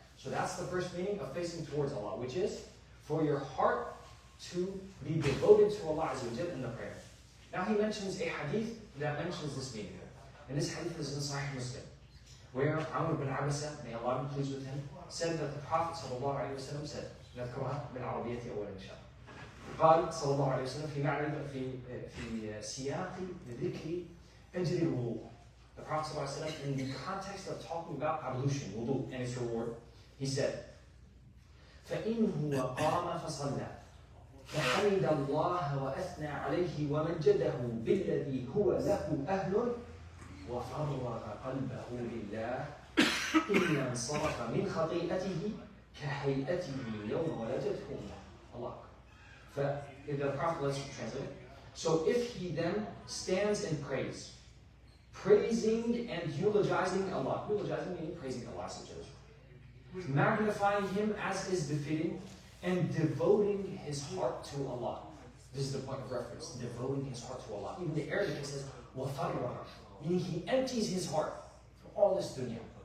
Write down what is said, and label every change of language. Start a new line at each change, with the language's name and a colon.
English: So that's the first meaning of facing towards Allah, which is for your heart to be devoted to Allah Azza wa Jalla in the prayer. Now he mentions a hadith that mentions this meaning. And this hadith is in Sahih Muslim, where Amr bin Abasa, may Allah be pleased with him, said that the Prophet sallallahu alayhi wa sallam said,
Arabic: نذكرها بالعربية أولا إن شاء الله. قال صلى الله عليه وسلم في سياق ذكر أجر الوضوء.
English: The Prophet
Arabic: صلى الله عليه وسلم,
English: in the context of talking about ablution, wudu, and its reward, he said,
Arabic: فإنه قام فصلى فحمد الله وأثنى عليه ومجده بالذي هو له أهل وفرغ قلبه لله إلا انصرف من خطيئته كهيئته يوم ولدته الله.
English: If the Prophet, let's translate it. So if he then stands in praise, praising and eulogizing Allah, eulogizing meaning praising Allah, magnifying him as is befitting, and devoting his heart to Allah. This is the point of reference, devoting his heart to Allah. Even the Arabic says, وَفَرِّغَ, meaning he empties his heart from all this dunya.